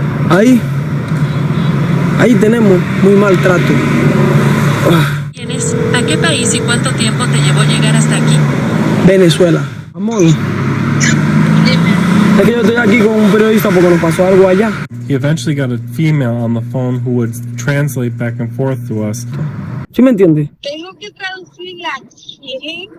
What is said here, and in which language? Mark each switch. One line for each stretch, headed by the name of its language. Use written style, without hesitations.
Spanish: Ahí tenemos muy mal trato. ¿Tienes? ¿A qué país y cuánto tiempo te llevó llegar hasta aquí? Venezuela. Amor. Es que yo estoy aquí con un periodista porque nos pasó algo allá.
English: He eventually got a female on the phone who would translate back and forth to us.
Spanish: ¿Sí me entiende? Tengo que traducirle a quién.